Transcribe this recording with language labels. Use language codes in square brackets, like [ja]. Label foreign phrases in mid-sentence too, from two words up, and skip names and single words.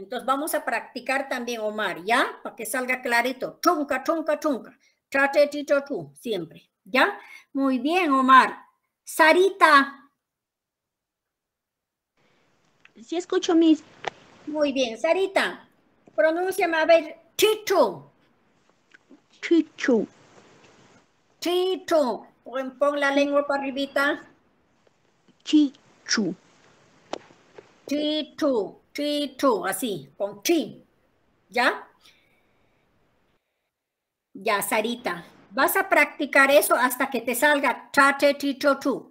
[es] Entonces vamos a practicar también, Omar, ¿ya? Para que salga clarito. Chunca, chunca, chunca. Trate, tito, tú, siempre. ¿Ya? Muy bien, Omar. Sarita. Sí escucho, Miss. Muy bien. Sarita, pronúnciame a ver. Chichu. Chichu. Chichu. Pon la lengua para arribita. Chichu. Chichu. Chichu. Así, con chi. ¿Ya? Ya, Sarita. Vas a practicar eso hasta que te salga trate, chicho, tú.